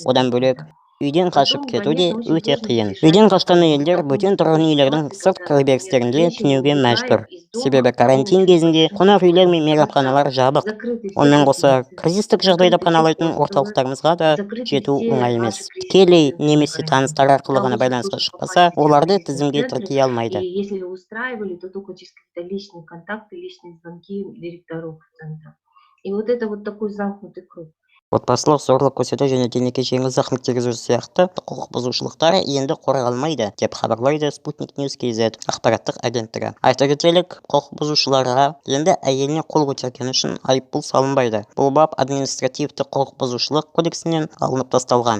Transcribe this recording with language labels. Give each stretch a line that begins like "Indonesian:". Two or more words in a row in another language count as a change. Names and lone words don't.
Kazakh: Одан бөлек үйден қашып кету де өте қиын. Үйден қашқан әйелдер бөтен тұрғын үйлердің сырт кіреберістерінде түнеуге мәжбүр. Себебі карантин кезінде қонақ үйлер мен мейрамханалар жабық. Онымен қоса кризистік жағдайда паналайтын орталықтарымызға да жету оңай емес. Тікелей немесе таныстар арқылы ғана байланысқа шықпаса, оларды тізімге тіркей алмайды.
Russian: если устраивали, то только через какие-то личные контакты, личные звонки директоров центра. И вот это вот такой замкнутый круг.
Kazakh: Отбасылық зорлық көрсету және денеге жеңіл зақым тигізу сияқты құқық бұзушылықтары енді қорғалмайды, деп хабарлайды Sputnik News KZ ақпараттық агенттігі. Айта кетелік, құқық бұзушыларға енді әйеліне қол көтергені үшін айыппұл салынбайды. Бұл бап административті құқық бұзушылық кодексінен алынып тасталған.